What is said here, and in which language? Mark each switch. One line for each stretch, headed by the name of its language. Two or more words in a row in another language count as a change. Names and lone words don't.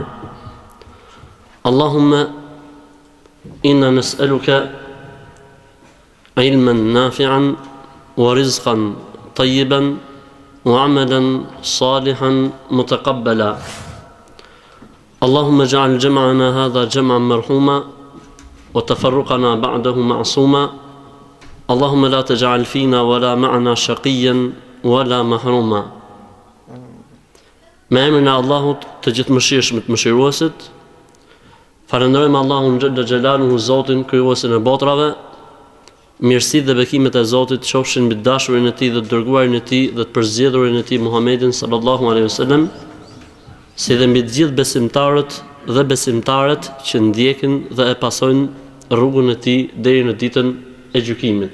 Arabic: اللهم إنا نسألك علما نافعا ورزقا طيبا وعملا صالحا متقبلا اللهم اجعل جمعنا هذا جمعا مرحوما وتفرقنا بعده معصوما اللهم لا تجعل فينا ولا معنا شقيا ولا محروما
Albanian: Me emrin e Allahut të gjithëmëshirshëm të mëshiruesit, falenderojmë Allahun
Arabic: جل جلاله,
Albanian: Zotin krijuesin e botrave. Mirësitë dhe bekimet e Zotit qofshin mbi dashurin e Tij dhe të dërguarin e Tij dhe të përzgjedhurin e Tij Muhammedin
Arabic: صلى الله عليه وسلم,
Albanian: si dhe mbi të gjithë besimtarët dhe besimtaret që ndjekin dhe e pasojnë rrugën e Tij deri në ditën e gjykimit.